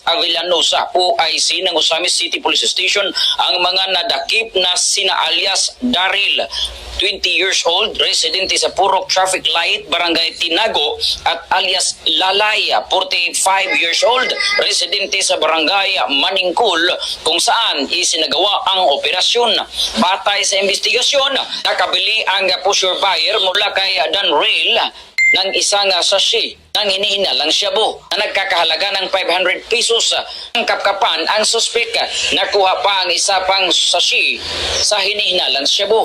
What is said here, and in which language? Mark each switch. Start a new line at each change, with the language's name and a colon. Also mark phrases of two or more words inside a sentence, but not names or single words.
Filipino: Avillanosa, OIC ng Osamis City Police Station, ang mga nadakip na sina alias Daryl, 20
English: years old,
Filipino: residente sa Purok Traffic Light, Barangay Tinago, at alias Lalay, 45
English: years old,
Filipino: residente sa Barangay Maningkol, kung saan isinagawa ang operasyon. Batay sa investigasyon, nakabili ang
English: pusher buyer
Filipino: mula kay Dan Rail ng isang sachet ng hinihinalang shabu na nagkakahalaga ng 500 pesos. Ang kapkapan, ang suspek, nakuha pa ang isa pang sachet sa hinihinalang shabu.